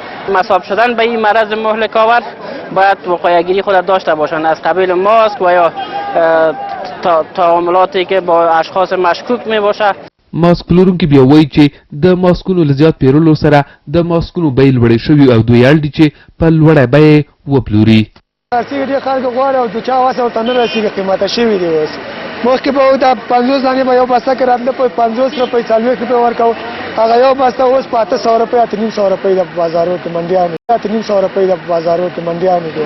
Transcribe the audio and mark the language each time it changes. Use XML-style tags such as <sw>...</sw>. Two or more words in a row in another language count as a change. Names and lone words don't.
<fa>مصاب شدن به این مرض مهلک آور باید وقایه‌گیری خود داشته باشند از قبیل ماسک و یا تعاملاتی که با اشخاص مشکوک می باشه.</fa> <ps>ماسک پلورونکي بیا وایي چې د ماسکونو له زیات پیرلو سره د ماسکونو بیې لوړې شوي او دوی دي چې په لوړه بیه وپلوري. رسېږي ډېر خلک غواړي او د چا وس ورته نه رسېږي، قیمته شوي دي. اوس مخکې به دا 50 دانې به یو بسته کې راتله په 50 روپۍ 40 روپۍ ورکوو، هغه یو بسته اوس په 800 روپۍ 850 روپۍ د بازارو کې منډیانې 850 روپۍ د بازارو کې منډیانې دي.</ps>